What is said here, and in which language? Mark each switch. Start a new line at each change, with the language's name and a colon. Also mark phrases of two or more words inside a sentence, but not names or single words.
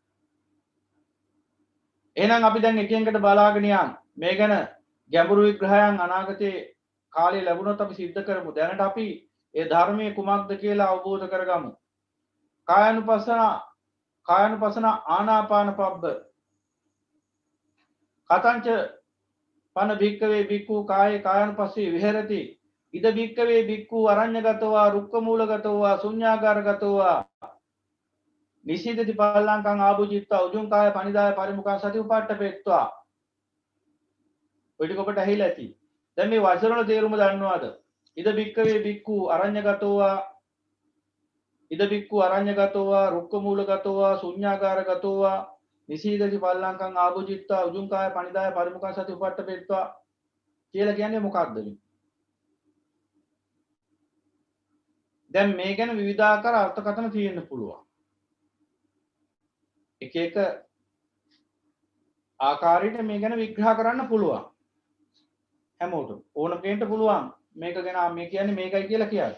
Sinhala: එහෙනම් අපි දැන් එකින් එකට බලාගෙන යන්න. මේ ගැන ගැඹුරු විග්‍රහයන් අනාගතයේ කාලේ ලැබුණොත් අපි සිද්ධ කරමු. දැනට අපි ඒ ධර්මයේ කුමක්ද කියලා අවබෝධ කරගමු.
Pali: කායानुපස්සන ආනාපාන පබ්බ. කතංච පන භික්කවේ භික්ඛු කායේ කායानुපස්සී විහෙරති. ඉද භික්කවේ භික්ඛු අරඤ්‍යගතවා රුක්කමූලගතවා ශුඤ්ඤාගාරගතවා නිසීදති පල්ලංකං ආභුජිත්වා උජුං කාය පනිදාය පරිමුඛං සති උපට්ඨපෙත්වා.
Sinhala: ඔය ටික ඔබට ඇහිලා ඇති. දැන් මේ වචන වල තේරුම දන්නවද?
Pali: ඉද භික්කවේ භික්ඛු අරඤ්‍යගතවා රුක්කමූලගතවා ශුඤ්ඤාගාරගතවා නිසීදති පල්ලංකං ආභුජිත්වා උජුං කාය පනිදාය පරිමුඛං සති උපට්ඨපෙත්වා
Sinhala: කියලා කියන්නේ මොකක්ද මේ? දැන් මේ ගැන විවිධාකාර අර්ථකථන තියෙන්න පුළුවන්. එක එක ආකාරයට මේ ගැන විග්‍රහ කරන්න පුළුවන්. හැමෝටම ඕන කෙනෙක්ට පුළුවන් මේක ගැන මේ කියන්නේ මේකයි කියලා කියන්න.